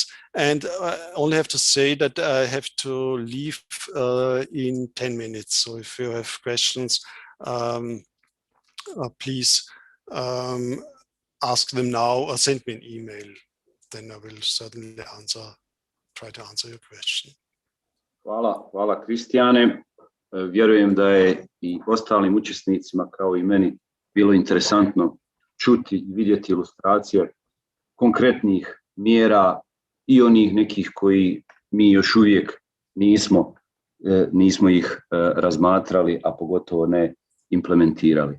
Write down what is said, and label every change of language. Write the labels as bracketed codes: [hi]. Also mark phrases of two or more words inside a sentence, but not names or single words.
[en] And I only have to say that I have to leave in 10 minutes. So if you have questions, please ask them now or send me an email. Then I will certainly try to answer your question. [bs] Hvala Kristijane. vjerujem da je i ostalim učesnicima kao i meni bilo interesantno čuti i vidjeti ilustracije konkretnih mjera i onih nekih koji mi još uvijek nismo ih razmatrali, a pogotovo ne implementirali.